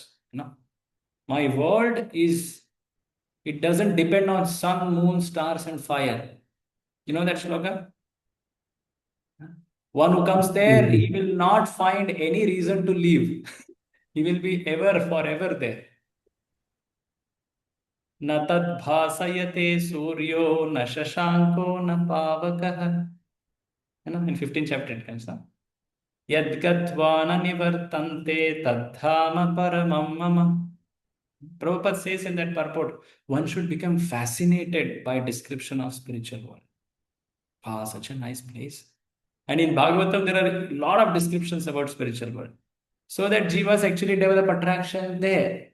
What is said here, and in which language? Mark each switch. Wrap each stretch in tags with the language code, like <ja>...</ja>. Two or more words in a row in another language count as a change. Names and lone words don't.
<en>My world is, it doesn't depend on sun, moon, stars, and fire. You know that shloka? One who comes there, he will not find any reason to leave. He will be ever, forever there.</en> <sa>न तद् भासयते सूर्यो न शशाङ्को न पावकः.</sa> <en>In 15th chapter it comes now.</en> <sa>यद्गत्वा न निवर्तन्ते तद्धाम परमं मम.</sa> <en>Prabhupada says in that purport, one should become fascinated by description of spiritual world. Ah, such a nice place. And in Bhagavatam, there are a lot of descriptions about spiritual world. So that jivas actually develop attraction there.</en>